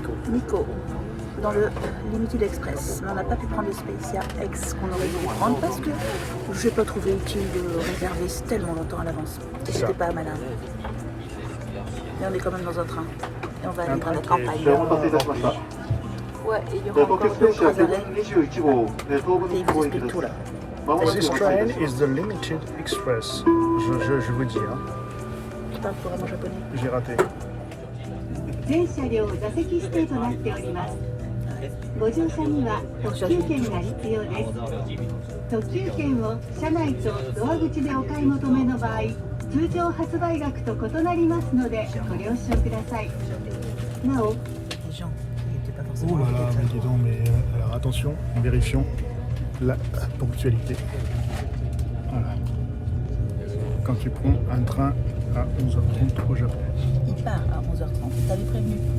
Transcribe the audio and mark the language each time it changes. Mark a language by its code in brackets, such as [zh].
[fr] Nikko, dans le Limited Express. Mais on n'a pas pu prendre le Specia X qu'on aurait dû prendre parce que je n'ai pas trouvé utile de réserver tellement longtemps à l'avance. Et c'était pas malin. Mais on est quand même dans un train. Et on va aller dans la campagne. Ouais, et il y aura encore d'autres arrêts. Et ils vous expliquent tout là. [en] This train is the Limited Express. [fr] Je vous dis, hein. Tu parles couramment japonais. J'ai raté. [ja] 全車両座席指定となっております。ご乗車には特急券が必要です。特急券を車内とドア口でお買い求めの場合、通常発売額と異なりますのでご了承ください。なお、 [fr] Les gens qui n'étaient pas forcément. Oh là là, mais dis donc, mais alors attention, vérifions la ponctualité. Voilà. Quand tu prends un train à 11h30 au Japon. Il part à 11h30. T'avais prévenu.